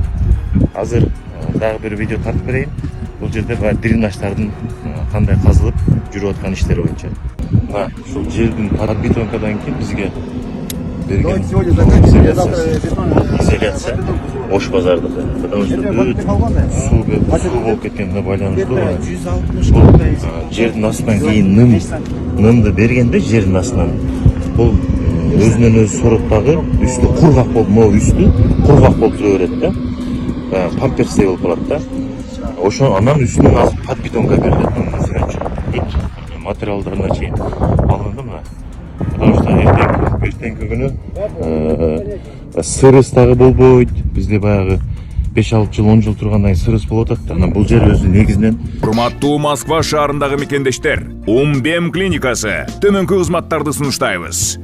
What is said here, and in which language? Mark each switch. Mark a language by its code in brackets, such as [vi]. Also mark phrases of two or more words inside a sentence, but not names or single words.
[ky] Азыр дагы бир видео тартып берейин. Бул жерде баягы дренаждардын кандай казылып жүрүп аткан иштери боюнча. Ушул жердин подбетонкадан кийин бизге берген изоляция Ош базардыкы. [ru] Потому что [ky] суу болуп кеткенине байланыштуу бул жердин астынан кийин нымды бергенде жердин астынан бул өзүнөн өзү соруп дагы үстү кургак болуп, могу үстү кургак болуп тура берет да. Памперстей болуп калат да. Ошо анан үстүнөн азыр подбетонка берилет. Бүт материалдарына чейин алынды мына. [ru] Потому что [ky] эртеңки күнү сырыс дагы болбойт. Бизде баягы 5-6 жыл, 10 жыл тургандан кийин сырыс болуп атат да. Анан бул жер өзү негизинен Урматтуу Москва шаарындагы мекендештер, Умбем клиникасы төмөнкү кызматтарды сунуштайбыз.